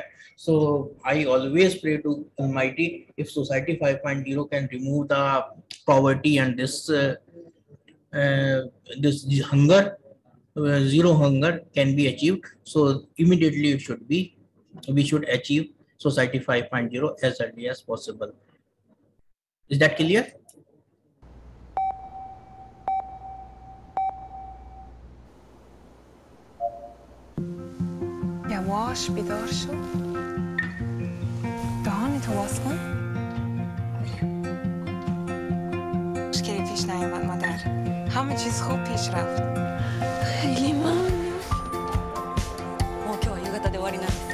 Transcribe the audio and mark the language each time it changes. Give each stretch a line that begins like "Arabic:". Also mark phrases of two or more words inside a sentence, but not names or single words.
English: So I always pray to Almighty, if Society 5.0 can remove the poverty and this hunger, zero hunger can be achieved. So immediately we should achieve Society 5.0 as early as possible. Is that clear?
Persian: يواش بیدار شو دهانتو باز کن مشکلی پیش نیامد مادر همه چیز خوب پیش رفت خیلی ممنون
Japanese: もう今日は夕方で終わりなんです。